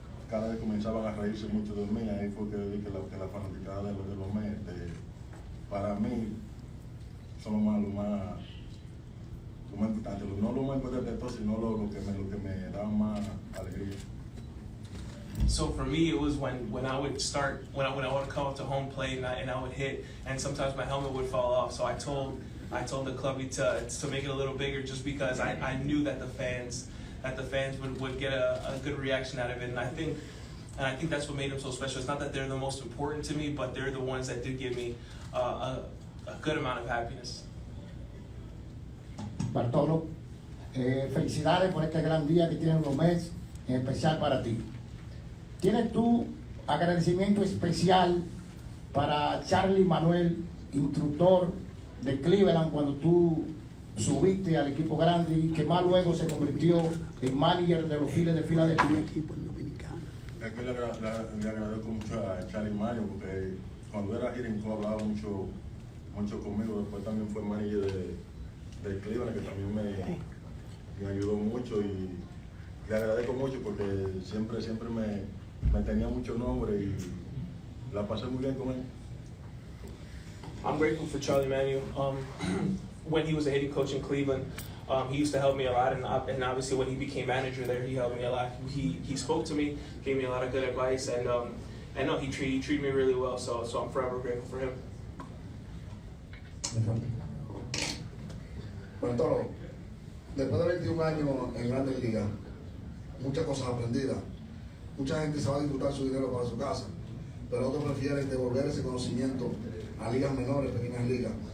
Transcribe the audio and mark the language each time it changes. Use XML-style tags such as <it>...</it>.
<es>Cada vez comenzaban a reírse mucho de mí, ahí fue que vi que la fanaticada de los Mets, para mí, son lo más importante, no lo más importante de todo, sino lo que me da más alegría.</es> <en>So for me, it was when I would come up to home plate and I would hit, and sometimes my helmet would fall off. So I told the clubby to make it a little bigger, just because I knew that the fans would get a good reaction out of it, and I think that's what made them so special. It's not that they're the most important to me, but they're the ones that did give me a good amount of happiness.</en> <es>Bartolo, felicidades por este gran día que tienen los Mets, en especial para ti. ¿Tienes tú agradecimiento especial para Charlie Manuel, instructor de Cleveland, cuando tú subiste al equipo grande y que más luego se convirtió en manager de los Phillies de Filadelfia? Es que le agradezco mucho a Charlie Mario, porque cuando era hitting coach hablaba mucho conmigo. Después también fue manager de Cleveland, que también me ayudó mucho, y le agradezco mucho porque siempre me tenía mucho nombre y la pasé muy bien con él.</es> <en>I'm grateful for Charlie Manuel. When he was a hitting coach in Cleveland, he used to help me a lot, and obviously when he became manager there, he helped me a lot. He spoke to me, gave me a lot of good advice, and no, he treated me really well. So I'm forever grateful for him.</en> <es>Bartolo, después de 21 años en Grandes Ligas, muchas cosas aprendidas. Mucha gente se va a disfrutar su dinero para su casa, pero otros prefieren devolver ese conocimiento a ligas menores, pequeñas ligas.</es>